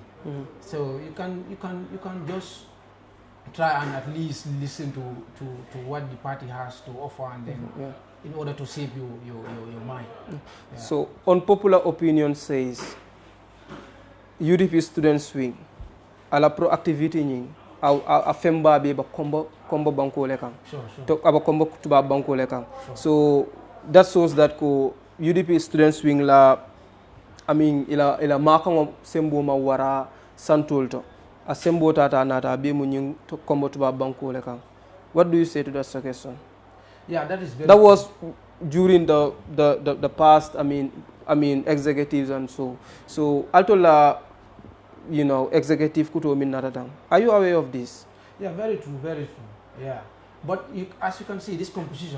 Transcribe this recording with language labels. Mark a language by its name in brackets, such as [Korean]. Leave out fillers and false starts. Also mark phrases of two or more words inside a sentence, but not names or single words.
[English] So you can just try and at least listen to what the party has to offer and then. In order to save your mind. So, unpopular opinion says [Mandingo] UDP Students Wing ala proactivity nying a femba be ba combo banko lekang. Tok aba combo tuba banko lekang. [English] So that shows that [Mandingo] ko UDP Students Wing la ila makang sembo ma wara santulto a sembo tata nata be mu nying combo tuba banko lekang. [English] What do you say to that suggestion? Yeah, that is very. That was during the past. I mean executives and so. [Mandingo] So altola, [English] you know, [Mandingo] executive kuto min naradang. [English] Are you aware of this? Yeah, very true, very true. Yeah, but as you can see, this composition.